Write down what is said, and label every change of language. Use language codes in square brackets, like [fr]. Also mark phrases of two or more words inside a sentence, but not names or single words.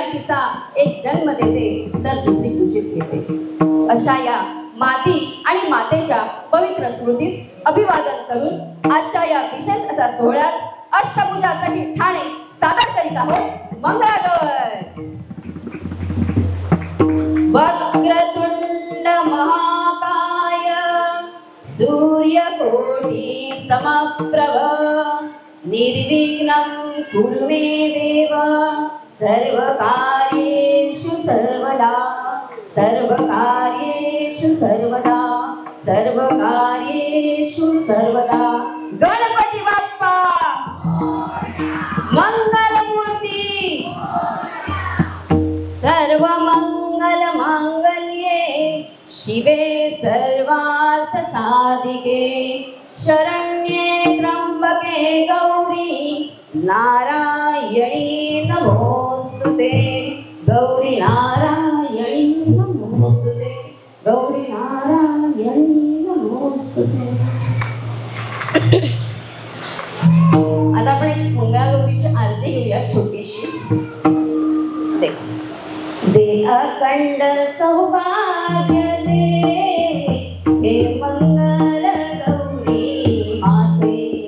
[mr] तिचा एक जन्म देते तर दुसरी कुशीत घेते. अशा या माती आणि मातेच्या पवित्र स्मृतीस अभिवादन करून आजच्या या विशेष असा सोहळ्यात अष्टभुजासाठी ठाणे सादर करीत आहोत मंगळागौर. [sa] वक्रतुंड महाकाय सूर्यकोटि समप्रभ निर्विघ्नं कुरु मे देव सर्वकार्येषु सर्वदा सर्वकार्येषु सर्वदा सर्वकार्येषु सर्वदा. [mr] गणपती बाप्पा मंगलमूर्ती [sa] सर्व मंगल मांगल्ये शिवे सर्वार्थ साधिके शरण्ये त्र्यंबके गौरी नारायणी नमोस्तुते. गौरी नारायणी नमोस्तुते. गौरी नारायणी नमोस्तुते. [mr] आता आपण एक मंगळागौरीची आरती घेऊया छोटीशी. दे अखंड सौभाग्य दे हे मंगल गौरी माते.